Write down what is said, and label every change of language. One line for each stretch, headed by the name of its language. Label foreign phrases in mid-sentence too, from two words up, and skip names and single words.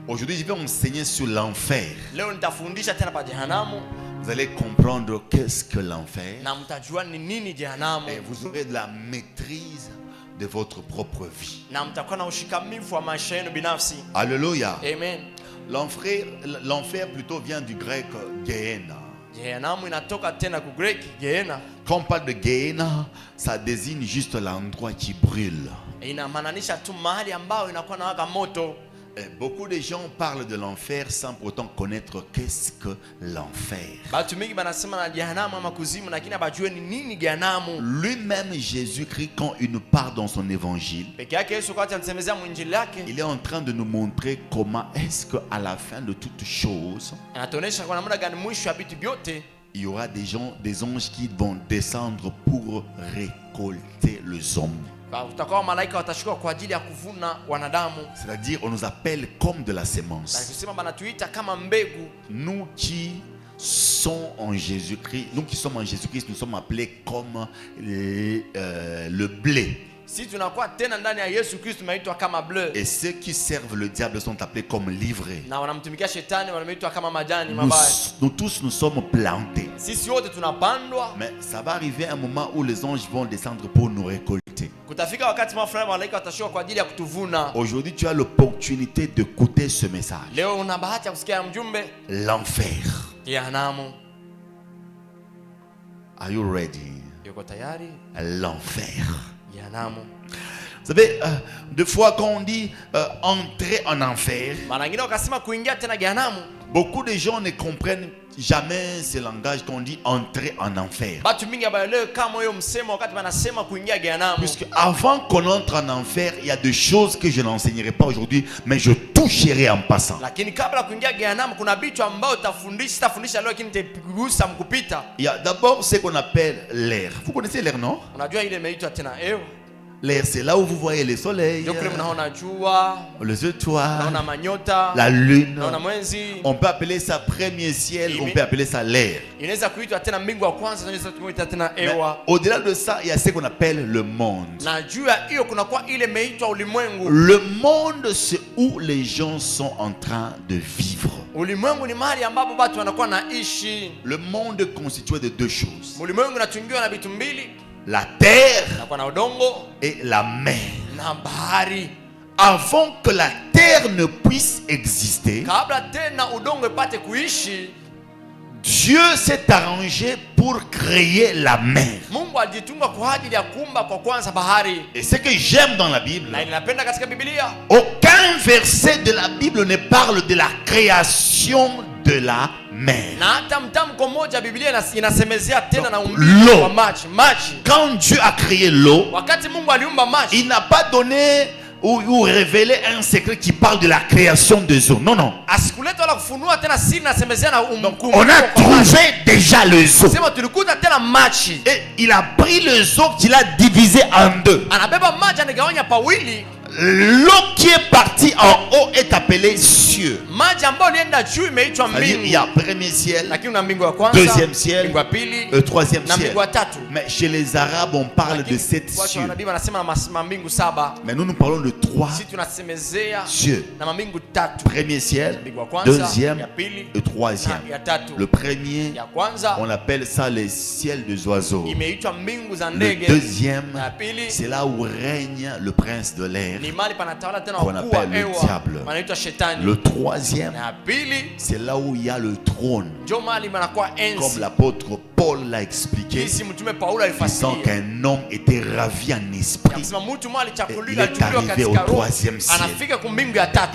French: Aujourd'hui, je vais enseigner sur l'enfer.
Swahili: Leo nitafundisha tena pa jehanamu.
French: Vous allez comprendre qu'est-ce que l'enfer.
Swahili: Na mtajua ni nini jehanamu.
French: Et vous aurez de la maîtrise de votre propre vie.
Swahili: Na mtakuwa na ushikamifu wa maisha yenu binafsi.
French: Alléluia.
Swahili: Amen.
French: L'enfer plutôt vient du grec Gehenna.
Swahili: Jehanamu inatoka tena ku Greek Gehenna.
French: Quand on parle de Gehenna, ça désigne juste l'endroit qui brûle.
Swahili: Inamaanisha tu mahali ambao inakuwa na waka moto.
French: Et beaucoup de gens parlent de l'enfer sans pourtant connaître qu'est-ce que l'enfer.
Swahili: Batu mingi banasema na jehanamu ama kuzimu lakini abajue ni nini jehanamu.
French: Lui-même Jésus-Christ, quand il nous parle dans son évangile,
Swahili: Peke yake Yesu kwa anasemezea mwinjili yake.
French: il est en train de nous montrer comment est-ce qu'à la fin de toutes choses,
Swahili: Anatuonesha kwa namna gani mwisho wa vitu vyote
French: il y aura des anges qui vont descendre pour récolter les hommes.
Swahili: utakuwa malaika watashuka kwa ajili ya kuvuna wanadamu.
French: C'est-à-dire, on nous appelle comme de la sémence.
Swahili: Na kusema banatuita kama mbegu.
French: Nous qui sommes en Jésus-Christ, nous qui sommes en Jésus-Christ, nous sommes appelés comme le blé.
Swahili: Si tunakuwa tena ndani ya Yesu Kristo tumeitwa kama bleu.
French: Et ceux qui servent le diable sont appelés comme livrés.
Swahili: Na wanamtumikia shetani wanaitwa kama majani mabaya.
French: Nous tous nous sommes plantés.
Swahili: Sisi wote tunapandwa.
French: Mais ça va arriver un moment où les anges vont descendre pour nous récolter.
Swahili: Kutafika wakati fulani malaika watashuka kwa ajili ya kutuvuna.
French: Aujourd'hui, tu as l'opportunité d'écouter ce message.
Swahili: Leo una bahati ya kusikia mjumbe.
French: L'enfer.
Swahili: Jehanamu.
English: Are you ready?
Swahili: Yuko tayari?
French: L'enfer.
Swahili: Jehanamu.
French: Vous savez, des fois quand on dit entrer en enfer,
Swahili: Mara nyingine wakasema kuingia tena jehanamu.
French: Beaucoup de gens ne comprennent jamais ce langage qu'on dit entrer en enfer.
Swahili: Batu mingi habaelewi kama hiyo msemo wakati wanasema kuingia jehanamu.
French: Puisque avant qu'on entre en enfer, il y a des choses que je n'enseignerai pas aujourd'hui, mais je toucherai en passant.
Swahili: Lakini kabla kuingia jehanamu kuna vitu ambao utafundisha leo lakini nitagusa mkupita.
French: Il y a d'abord ce qu'on appelle l'air. Vous connaissez l'air, non?
Swahili: Unajua ile imeitwa tena hewa.
French: L'air, c'est là où vous voyez le soleil,
Swahili: Ndio kule mnaona jua,
French: les étoiles,
Swahili: mnaona manyota,
French: la lune.
Swahili: mnaona mwezi.
French: On peut appeler ça premier ciel, on peut appeler ça l'air.
Swahili: Inaweza kuitwa tena mbingu ya kwanza, inaweza kuitwa tena
French: Mais
Swahili: hewa.
French: au-delà de ça, il y a ce qu'on appelle le monde.
Swahili: Na juu ya hiyo kuna kwa ile imeitwa ulimwengu.
French: Le monde, c'est où les gens sont en train de vivre.
Swahili: Ulimwengu ni mahali ambapo watu wanakuwa naishi.
French: Le monde est constitué de deux choses.
Swahili: Ulimwengu unatungiwa na vitu mbili.
French: La terre
Swahili: Na udongo
French: et la mer.
Swahili: na bahari.
French: Avant que la terre ne puisse exister,
Swahili: Kabla tena udongo ipate kuishi,
French: Dieu s'est arrangé pour créer la mer.
Swahili: Mungu alijitunga kwa ajili ya kuumba kwa kwanza bahari.
French: Et ce que j'aime dans la Bible,
Swahili: Na ninapenda katika Biblia,
French: aucun verset de la Bible ne parle de la création de la mer.
Swahili: na hata mtamko mmoja Biblia inasemezea tena na
French: l'eau.
Swahili: wa maji.
French: Quand Dieu a créé l'eau,
Swahili: Wakati Mungu aliumba maji,
French: il n'a pas donné ou révélé un secret qui parle de la création des eaux. Non, non.
Swahili: asikuleta wala kufunua tena siri nasemezea na
French: On a trouvé déjà les eaux.
Swahili: Sema tulikuta tena maji.
French: Et il a pris les eaux qu'il a divisées en deux.
Swahili: Anabeba maji anagawanya pawili.
French: L'eau qui est partie en haut est appelée cieux.
Swahili: Maji ambayo ilienda juu imeitwa
French: C'est-à-dire, il y a
Swahili: mbingu.
French: premier ciel,
Swahili: Lakini una mbingu ya kwanza,
French: deuxième ciel,
Swahili: mbingu ya pili,
French: troisième
Swahili: na
French: ciel.
Swahili: mbingu ya tatu.
French: Mais chez les Arabes, on parle de
Swahili: Lakini
French: 7
Swahili: watu wa
French: cieux.
Swahili: nabii wanasema na mbingu saba.
French: Mais nous parlons de 3
Swahili: Sisi tunasemezea
French: cieux.
Swahili: na mbingu tatu.
French: Premier ciel,
Swahili: Mbingu ya kwanza,
French: deuxième
Swahili: ya pili,
French: et troisième.
Swahili: na ya tatu.
French: Le premier,
Swahili: Ya kwanza
French: on appelle ça les ciels des oiseaux.
Swahili: imeitwa mbingu za
French: Le
Swahili: ndege.
French: deuxième,
Swahili: Na pili
French: c'est là où règne le prince de l'air.
Swahili: ni mahali panatawala tena
French: Qu'on
Swahili: wakuu wa
French: appelle le
Swahili: hewa.
French: diable.
Swahili: Wanaitwa shetani.
French: Le troisième,
Swahili: Na pili
French: c'est là où il y a le trône.
Swahili: ndio mahali panakuwa
French: Comme
Swahili: enzi.
French: l'apôtre Paul l'a expliqué,
Swahili: Jinsi mtume Paulo
French: disant
Swahili: alifasiria.
French: qu'un homme était ravi en esprit.
Swahili: Akisema mtu mmoja
French: Il
Swahili: alichakuliwa
French: est
Swahili: alichukuliwa
French: arrivé au
Swahili: katika roho.
French: troisième ciel.
Swahili: Anafika ku mbingu ya tatu.